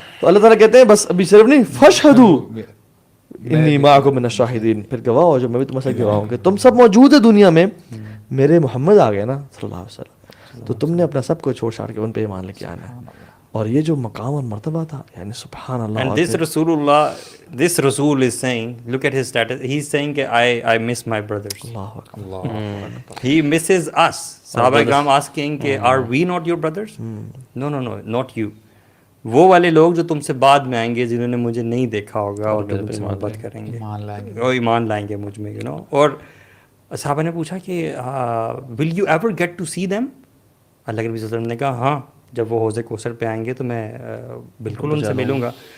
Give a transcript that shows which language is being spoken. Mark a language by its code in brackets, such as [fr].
[ur] تو اللہ تعالیٰ کہتے ہیں بس ابھی صرف نہیں, [ar] فاشہدوا انی معکم من الشاہدین, [ur] پھر گواہ ہو جو میں بھی تمہارے ساتھ گواہ ہوں کہ تم سب موجود ہیں دنیا میں, میرے محمد آ گئے نا صلی اللہ علیہ وسلم, تو تم نے اپنا سب کو چھوڑ چھاڑ کے ان پہ ایمان لے کے آنا ہے. اور یہ جو مقام اور مرتبہ تھا, یعنی سبحان اللہ. [en] And this Rasul is saying, look at his status, he's saying کہ I miss my brothers. [ur] Allah Akbar. [en] He misses us. صحابہ کرام asking کہ are we not your brothers? No, not you. [ur] وہ والے لوگ جو تم سے بعد میں آئیں گے, جنہوں نے مجھے نہیں دیکھا ہوگا اور تم سے محبت کریں گے, وہ ایمان لائیں گے مجھ میں, اور صحابہ نے پوچھا کہ [en] will you ever get to see them? [ur] اللہ کے نبی صلی اللہ علیہ وسلم نے کہا ہاں, جب وہ حوض کوثر پہ آئیں گے تو میں بالکل ان سے ملوں گا.